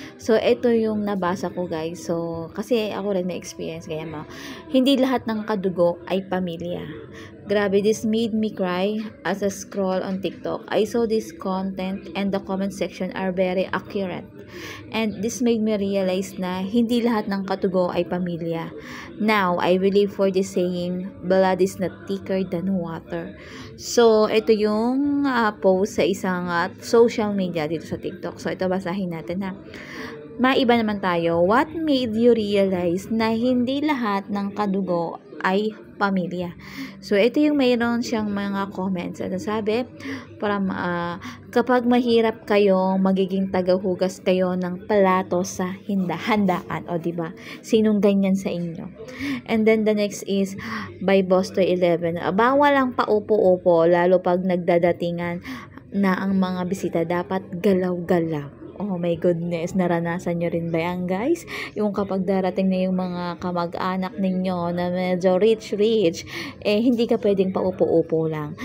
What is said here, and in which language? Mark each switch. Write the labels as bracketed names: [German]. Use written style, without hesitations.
[Filipino] So, ito yung nabasa ko, guys. So, kasi ako rin may experience, kaya hindi lahat ng kadugo ay pamilya. [English] Grabe, this made me cry as I scroll on TikTok. I saw this content and the comment section are very accurate. And this made me realize [Filipino] na hindi lahat ng katugo ay pamilya. [English] Now, I believe for the saying, blood is not thicker than water. [Filipino] So, ito yung post sa isang social media dito sa TikTok. So, ito basahin natin ha. Maiba naman tayo. [English] What made you realize [Filipino] na hindi lahat ng kadugo ay pamilya? So, ito yung mayroon siyang mga comments. Ano sabi? Kapag mahirap kayo, magiging tagahugas kayo ng plato sa handaan. O, diba? Sinong ganyan sa inyo? [English] And then, the next is by Bosto11. [Filipino] Bawal ang paupo-upo, lalo pag nagdadatingan na ang mga bisita. Dapat galaw-galaw. [English] Oh my goodness, [Filipino] naranasan nyo rin ba yan, guys? Yung kapag darating na yung mga kamag-anak ninyo na medyo rich, hindi ka pwedeng paupo-upo lang.